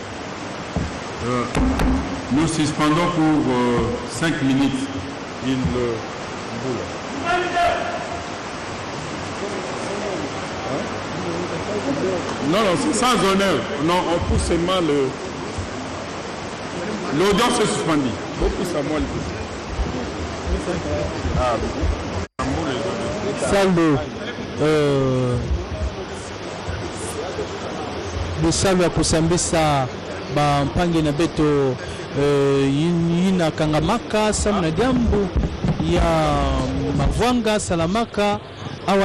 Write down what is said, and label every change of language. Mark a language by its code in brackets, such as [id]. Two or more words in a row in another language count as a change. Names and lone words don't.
[fr] Nous suspendons pour 5 minutes. Non, c'est sans honneur. Non, on pousse seulement le... L'audience est suspendue. On pousse à moi le pouce. [kg] Saldo bisalo ya kusambisa ba mpangi na beto yina kangamaka samna jambu ya Mavwanga Salamaka awa